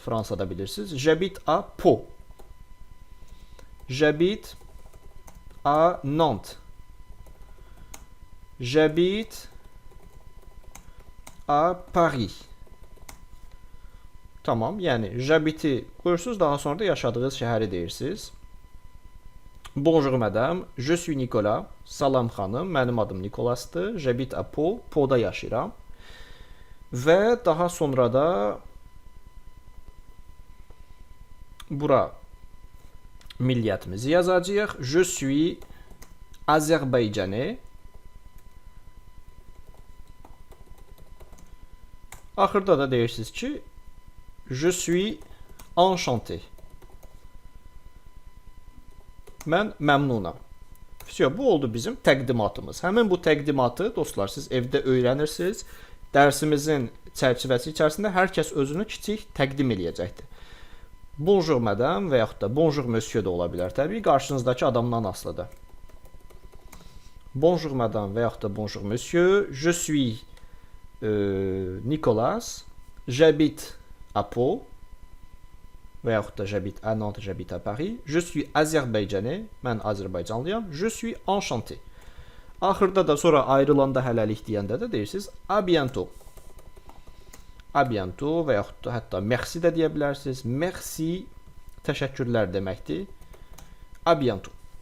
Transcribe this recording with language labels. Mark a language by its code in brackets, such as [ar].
[az] Fransada bilirsiniz. [fr] J'habite à Po. J'habite à Nantes. J'habite à Paris. Tamam. [az] Yəni [fr] j'habite [az] qoyursunuz, daha sonra da yaşadığınız şəhəri deyirsiniz. [fr] Bonjour madame, je suis Nicolas. [az] Salam xanım, mənim adım Nikolasdır. [fr] J'habite à Po, [az] Po'da yaşayıram. Və daha sonra da bura milliyyətimizi yazacağıq. [fr] Je suis Azərbaycanlı. [az] Axırda da deyirsiniz ki, [fr] je suis enchanté. [az] Mən məmnunam. Bu oldu bizim təqdimatımız. Həmin bu təqdimatı dostlar siz evdə öyrənirsiniz. Dərsimizin çərçivəsi içərisində hər kəs özünü kiçik təqdim eləyəcəkdir. [fr] Bonjour madame [az] və yaxud da [fr] bonjour monsieur [az] də ola bilər. Təbii qarşınızdakı adamdan asılıdır. [fr] Bonjour madame [az] və yaxud da [fr] bonjour monsieur. Je suis Nicolas. J'habite à Po. [az] Və yaxud da [fr] j'habite à Nantes, j'habite à Paris. Je suis Azərbaycanlı, [az] mən Azərbaycanlıyam. [fr] Je suis enchanté. [az] Axırda da sonra ayrılanda hələlik deyəndə də deyirsiniz [fr] à bientôt. À bientôt [az] və yaxud da hətta merci də deyə bilərsiniz. Merci, təşəkkürlər deməkdir. [fr] À bientôt.